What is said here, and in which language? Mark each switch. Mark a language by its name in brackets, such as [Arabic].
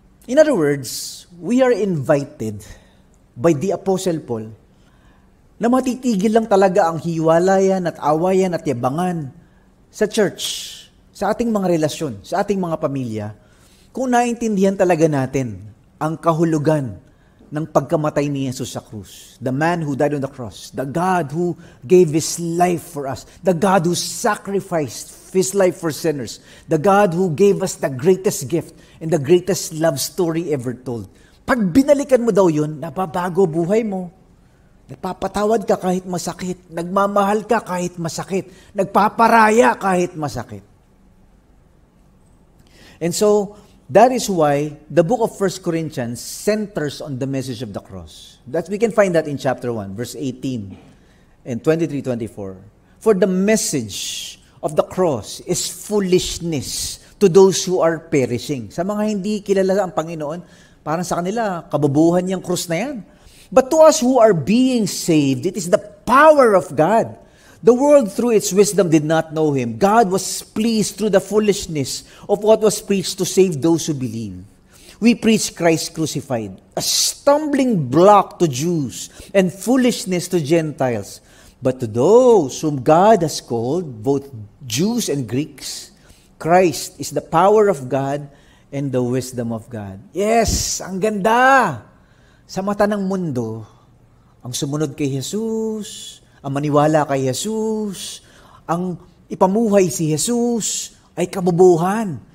[English] In other words, we are invited by the Apostle Paul [Filipino] na matitigil lang talaga ang hiwalayan at awayan at yabangan sa church, sa ating mga relasyon, sa ating mga pamilya, kung naintindihan talaga natin ang kahulugan ng pagkamatay ni Jesus sa krus. [English] The man who died on the cross, the God who gave His life for us, the God who sacrificed His life for sinners, the God who gave us the greatest gift and the greatest love story ever told. [Filipino] Pag binalikan mo daw yun, nababago buhay mo. Nagpapatawad ka kahit masakit. Nagmamahal ka kahit masakit. Nagpaparaya kahit masakit. [English] And so, that is why the book of 1 Corinthians centers on the message of the cross. We can find that in chapter 1, verse 18 and 23-24. For the message of the cross is foolishness to those who are perishing. [Filipino] Sa mga hindi kilala ang Panginoon, parang sa kanila, kabubuhan yung krus na yan. [English] But to us who are being saved, it is the power of God. The world through its wisdom did not know Him. God was pleased through the foolishness of what was preached to save those who believe. We preach Christ crucified, a stumbling block to Jews and foolishness to Gentiles. But to those whom God has called, both Jews and Greeks, Christ is the power of God and the wisdom of God. [Filipino] Yes, ang ganda! Sa mata ng mundo, ang sumunod kay Jesus, ang maniwala kay Jesus, ang ipamuhay si Jesus, ay kabubuhan.